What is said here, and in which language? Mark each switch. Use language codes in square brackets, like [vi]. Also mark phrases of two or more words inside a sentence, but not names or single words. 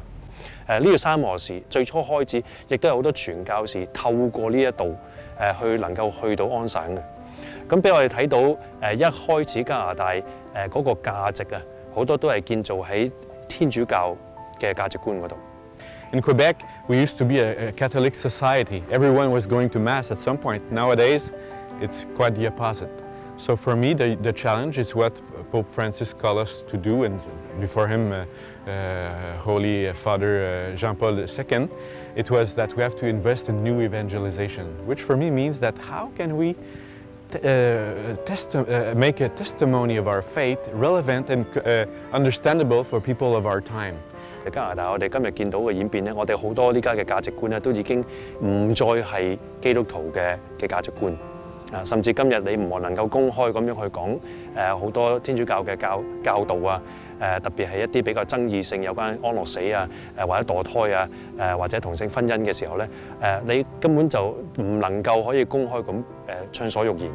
[yue] 呢個三河市最初開始，亦都有好多傳教士透過呢一度去能夠去到安省嘅。咁俾我哋睇到一開始加拿大嗰個價值啊，好多都係建造喺天主教嘅價值觀嗰度。 [en] In Quebec, we used to be a Catholic society. Everyone was going to Mass at some point. Nowadays, it's quite the opposite. So for me, the challenge is what Pope Francis called us to do, and before him, Holy Father Jean-Paul II, it was that we have to invest in new evangelization, which for me means that how can we make a testimony of our faith relevant and understandable for people of our time. [yue] 加拿大我哋今日見到嘅演變咧，我哋好多呢家嘅價值觀咧，都已經唔再係基督徒嘅價值觀。甚至今日你唔能夠公開咁樣去講好多天主教嘅教導啊，特別係一啲比較爭議性有關安樂死啊，或者墮胎啊，或者同性婚姻嘅時候咧，你根本就唔能夠可以公開咁暢所欲言。